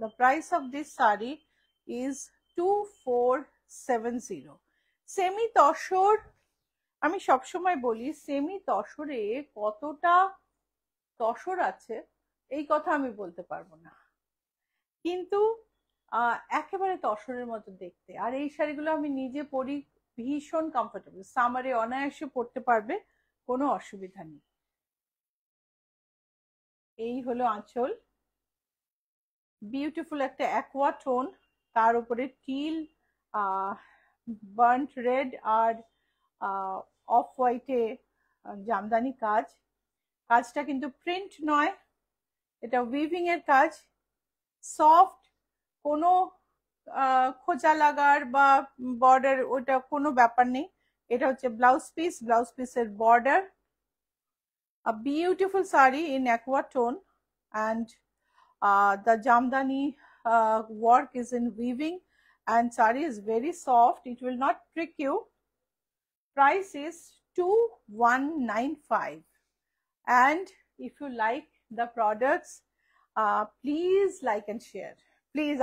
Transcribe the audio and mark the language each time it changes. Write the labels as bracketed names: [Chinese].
[English] The price of this sari is 2470. [Bangla] Semi tussar, আমি সবসময় বলি সেমি তসরে কতটা তসর আছে এই কথা আমি বলতে পারবো না, কিন্তু একেবারে তসরের মতো দেখতে। আর এই শাড়িগুলো আমি নিজে পরি, ভীষণ কমফোর্টেবল, সামারে অনায়াসে পরতে পারবে, কোনো অসুবিধা নেই। এই হলো আঁচল, বিউটিফুল একটা অ্যাকোয়া টোন, তার উপরে till, burnt red আর of হোয়াইটে Jamdani কাজ। কাজটা কিন্তু প্রিন্ট নয়, এটা উইভিং এর কাজ, সফট, কোনো খোঁচা লাগার বা বর্ডার ওটা কোনো ব্যাপার নেই। এটা হচ্ছে ব্লাউজ পিস, ব্লাউজ পিসের border. [English] A beautiful sari in aqua tone, and the jamdani work is in weaving, and sari is very soft, it will not trick you. Price is 2195, and if you like the products, please like and share, please.